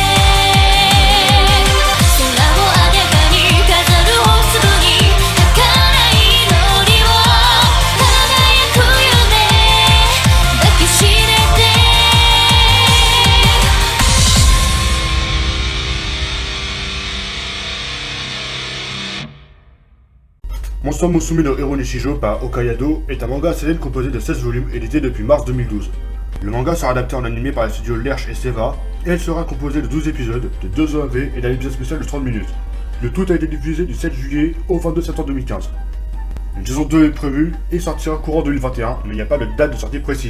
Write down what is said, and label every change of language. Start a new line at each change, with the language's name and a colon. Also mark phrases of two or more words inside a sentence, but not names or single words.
Japanese: 空をあやかに飾る大粒に儚い祈りを輝く夢抱きしめて
French: Monster Musume no Hero Nishijo par Okayado est un manga seinen composé de 16 volumes édité depuis mars 2012. Le manga sera adapté en animé par les studios Lerche et Seva, et elle sera composée de 12 épisodes, de 2 OAV et d'un épisode spécial de 30 minutes. Le tout a été diffusé du 7 juillet au 22 septembre 2015. Une saison 2 est prévue et sortira courant 2021, mais il n'y a pas de date de sortie précise.